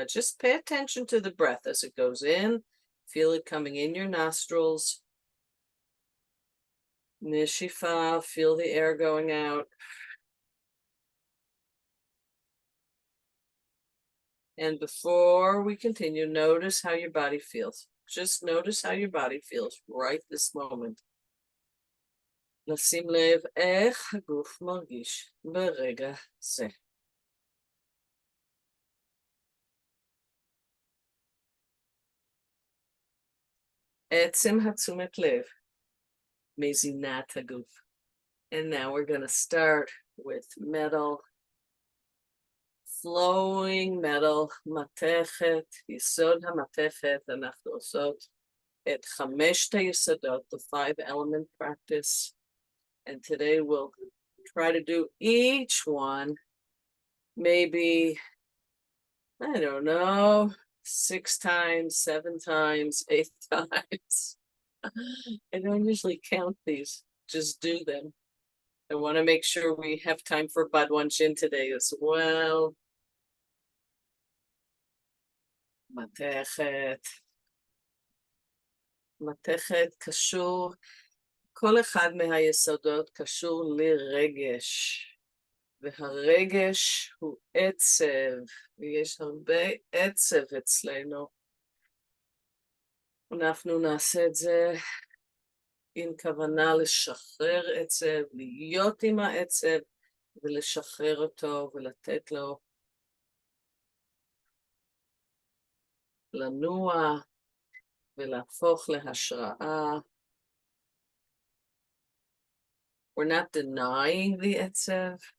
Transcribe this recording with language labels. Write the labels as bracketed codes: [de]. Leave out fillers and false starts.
[en] Just pay attention to the breath as it goes in. Feel it coming in your nostrils. Nishifa, feel the air going out. And before we continue, notice how your body feels. Just notice how your body feels right this moment. [he] לשים לב איך הגוף מרגיש ברגע זה. עצם התשומת לב מזינת הגוף. [en] And now we're going to start with metal. Flowing metal, [he] מתכת, יסוד המתכת, אנחנו עושות את 5 היסודות, [en] the 5-element practice. And today we'll try to do each one maybe I don't know, 6 times, 7 times, 8 times. I don't usually count these, just do them. I want to make sure we have time for Badwanchin today as well. [he] מתכת. מתכת קשור, כל אחד מהיסודות קשור לרגש, והרגש הוא עצב, ויש הרבה עצב אצלנו. אנחנו נעשה את זה עם כוונה לשחרר עצב, להיות עם העצב, ולשחרר אותו ולתת לו לנוע ולהפוך להשראה. [en] We're not denying the etzev.